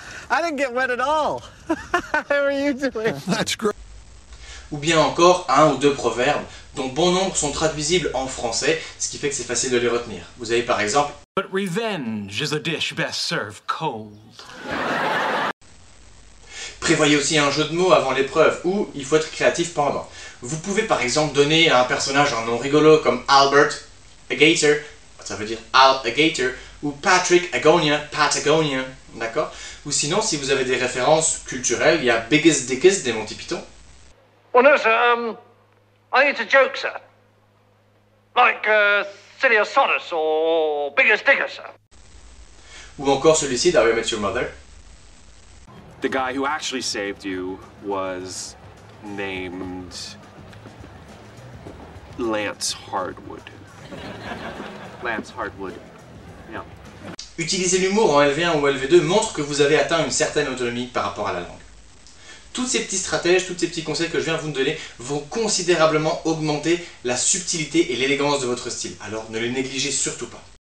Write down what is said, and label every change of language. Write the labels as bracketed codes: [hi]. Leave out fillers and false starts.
[en] I didn't get wet at all. How are you doing? That's great. [fr] ou bien encore un ou deux proverbes, dont bon nombre sont traduisibles en français, ce qui fait que c'est facile de les retenir. Vous avez par exemple « [en] But revenge is a dish best served cold. » [fr] Prévoyez aussi un jeu de mots avant l'épreuve, ou il faut être créatif pendant. Vous pouvez par exemple donner à un personnage un nom rigolo comme Albert Agater, ça veut dire Al Agater, ou Patrick Agonia, Patagonia, d'accord? Ou sinon, si vous avez des références culturelles, il y a Biggest Dickest des Monty Python. [en] Well, no, sir. I think it's a joke, sir. Like Silly Sodus or Biggest Dickest, sir. [fr] Ou encore celui-ci d'How I Met Your Mother. [en] The guy who actually saved you was named Lance Hardwood. Lance Hardwood. Yeah. [fr] Utiliser l'humour en LV1 ou LV2 montre que vous avez atteint une certaine autonomie par rapport à la langue. Toutes ces petits stratèges, tous ces petits conseils que je viens de vous donner vont considérablement augmenter la subtilité et l'élégance de votre style, alors ne les négligez surtout pas.